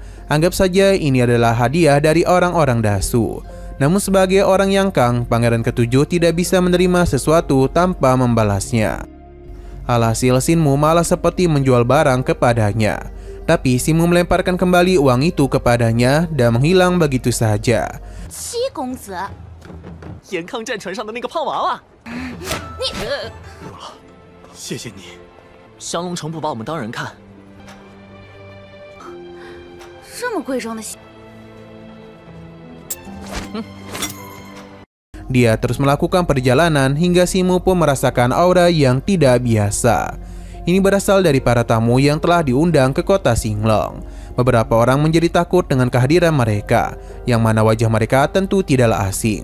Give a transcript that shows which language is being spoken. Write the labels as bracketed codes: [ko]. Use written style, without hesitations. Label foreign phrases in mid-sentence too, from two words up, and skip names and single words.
[id] Anggap saja ini adalah hadiah dari orang-orang Dasu. Namun sebagai orang yang kang, pangeran ketujuh tidak bisa menerima sesuatu tanpa membalasnya. Alhasil Shinmu malah seperti menjual barang kepadanya. Tapi Shinmu melemparkan kembali uang itu kepadanya dan menghilang begitu saja. [zh] 七公子，岩康战船上的那个胖娃娃，谢谢你。降龙城不把我们当人看，这么贵重的西， [id] Dia terus melakukan perjalanan hingga Shinmu pun merasakan aura yang tidak biasa. Ini berasal dari para tamu yang telah diundang ke kota Xinglong. Beberapa orang menjadi takut dengan kehadiran mereka, yang mana wajah mereka tentu tidaklah asing.